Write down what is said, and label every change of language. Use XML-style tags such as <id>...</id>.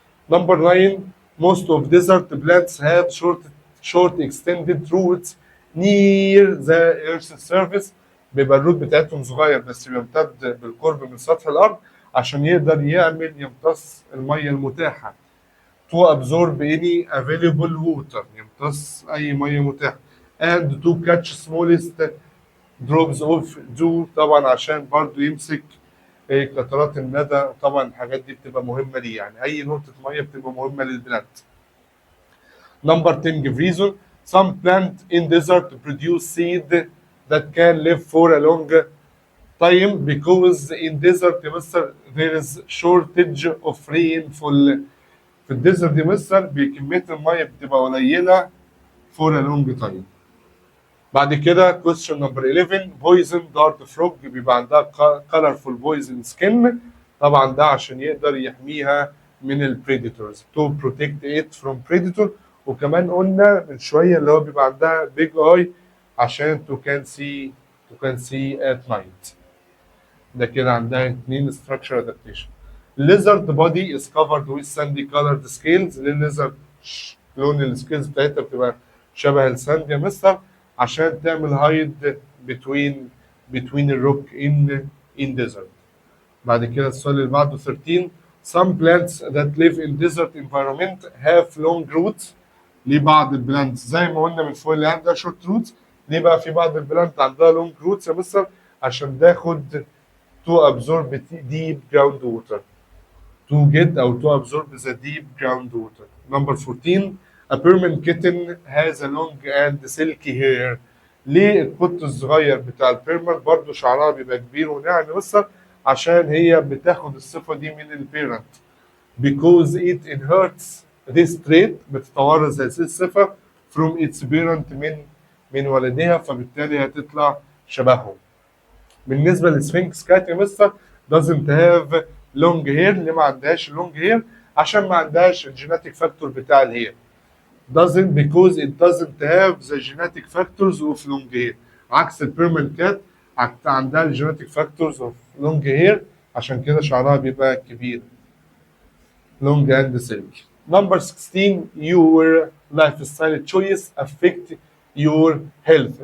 <en>number 9 most of desert plants have short extended roots near the earth's surface،</en> <ar>بيبقى الروت بتاعتهم صغير بس بيمتد بالقرب من سطح الارض عشان يقدر يمتص الميه المتاحه</ar> <en>to absorb any available water،</en> <ar>يمتص اي ميه متاحه</ar> <en>and to catch smallest drops of dew،</en> <ar>طبعا عشان برضو يمسك قطرات الندى. طبعا الحاجات دي بتبقى مهمه ليه، يعني اي نقطه ميه بتبقى مهمه للبلانت.</ar> <en>number 10 give reason some plant in desert produce seed that can live for a long time because in desert</en> <ar>يا مستر</ar> <en>there is shortage of rainfall.</en> <ar>في الديزرت يا مستر بكميه الميه بتبقى قليله</ar> <en>for a long time.</en> <ar>بعد كده</ar> <en>question number 11 poison dart frog،</en> <ar>بيبقى عندها</ar> <en>colorful poison skin،</en> <ar>طبعا ده عشان يقدر يحميها من البريديتورز</ar> <en>to protect it from predator.</en> <ar>وكمان قلنا من شويه اللي هو بيبقى عندها</ar> <en>big eye</en> <ar>عشان</ar> <en>to can see at night.</en> <ar>ده كده عندها 2 structure adaptation.</ar> <en>lizard body is covered with sandy colored scales.</en> <ar>للليزرد لون السكيلز بتاعتها بتبقى شبه الساند يا مستر عشان تعمل هايد</ar> <en>between</en> <ar>الروك in desert. بعد كده السؤال اللي بعده</ar> <en>13 some plants that live in desert environment have long roots.</en> <ar>ليه بعض البلانتس زي ما قلنا من فوق اللي عندها</ar> <en>short roots،</en> <ar>ليه بقى في بعض البلانت عندها</ar> <en>long roots</en> <ar>يا مستر؟ عشان تاخد</ar> <en>to absorb deep groundwater، to get أو to absorb the deep groundwater. Number 14 a Burman kitten has a long and silky hair.</en> <ar>ليه القط الصغير بتاع البيرمان برضه شعرها بيبقى كبير وناعم يا مستر؟ عشان هي بتاخد الصفة دي من البيرنت</ar> <en>because it inherits this trait</en> <ar>بتتوارث هذه الصفة</ar> <en>from its parent</en> <ar>من والدها فبالتالي هتطلع شبههم. بالنسبة للسفنكس كات يا مستر</ar> <en>doesn't have long hair</en> <ar>ليه ما عندهاش</ar> <en>long hair؟</en> <ar>عشان ما عندهاش الجيناتيك فاكتور بتاع الهير.</ar> <en>doesn't because it doesn't have the genetic factors of long hair</en> <ar>عكس البيرمنت كات عندها الجيناتيك فاكتورز اوف لونج هير عشان كده شعرها بيبقى كبير</ar> <en>long and silky. Number 16 your lifestyle choice affect your health.</en>